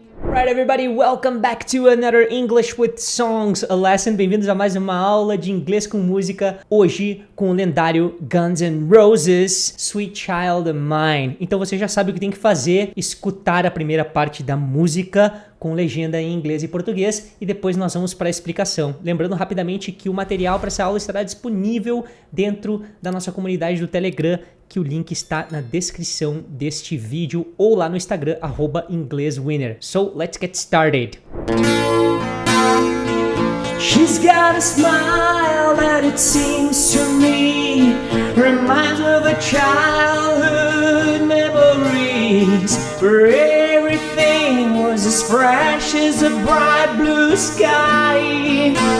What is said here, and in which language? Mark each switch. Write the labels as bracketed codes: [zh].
[en] Right, everybody, welcome back to another English with Songs lesson. [pt] Bem-vindos a mais uma aula de inglês com música, hoje com o lendário Guns N' Roses, Sweet Child of Mine. Então você já sabe o que tem que fazer, escutar a primeira parte da música com legenda em inglês e português e depois nós vamos para a explicação. Lembrando rapidamente que o material para essa aula estará disponível dentro da nossa comunidade do Telegram, que o link está na descrição deste vídeo ou lá no Instagram, @ingleswinner. [en] So, let's get started. She's got a smile that it seems to me reminds of a childhood memories where everything was as fresh as a bright blue sky.